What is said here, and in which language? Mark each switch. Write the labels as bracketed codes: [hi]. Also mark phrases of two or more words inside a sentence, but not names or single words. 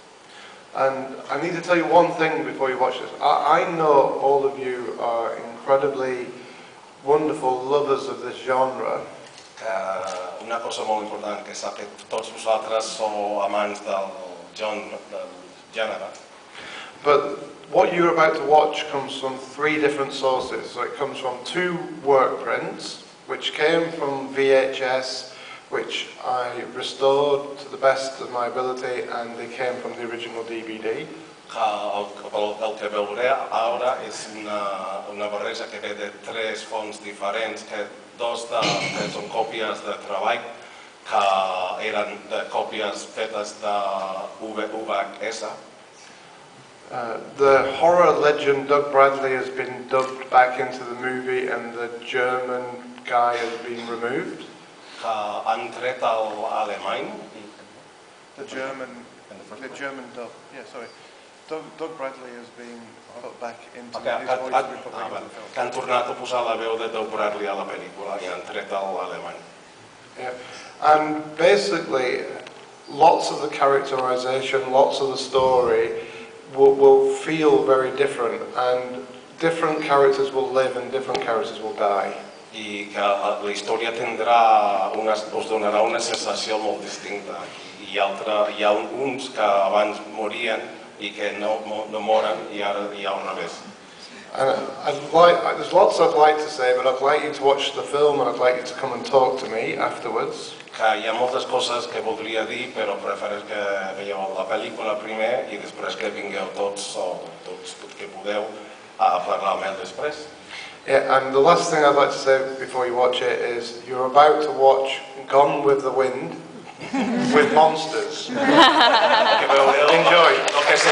[en] And I need to tell you one thing before you watch this. I know all of you are incredibly wonderful lovers of this genre. [ca] Una cosa molt important que sap que tots vosaltres sou amants del gènere. [en] But what you're about to watch comes from 3 different sources. So it comes from 2 work prints, which came from VHS, which I restored to the best of my ability, and they came from the original DVD. [ca] El que veuré ara és una barreja que ve de 3 fonts diferents, que 2 que són còpies de treball, que eren còpies fetes de VHS. [en] The horror legend Doug Bradley has been dubbed back into the movie, and the German guy has been removed. [ca] Que han tret l'alemany. [en] The German dub, yeah, sorry. Doug Bradley has been put back into his voice has been put back into the film. [ca] Que han tornat a posar la veu de Doug Bradley a la pel·lícula i han tret l'alemany. [en] Yeah, and basically, lots of the characterization, lots of the story will feel very different, and different characters will live and different characters will die. [ca] I que la història us donarà una sensació molt distinta. Hi ha uns que abans morien i que no moren i ara hi ha al revés. [en] There's lots I'd like to say, but I'd like you to watch the film and I'd like you to come and talk to me afterwards. [ca] Que hi ha moltes coses que voldria dir, però prefereix que veieu la pel·lícula primer i després que vingueu tots que podeu a parlar amb ell després. [en] Yeah, and the last thing I'd like to say before you watch it is you're about to watch Gone with the Wind with monsters. Enjoy.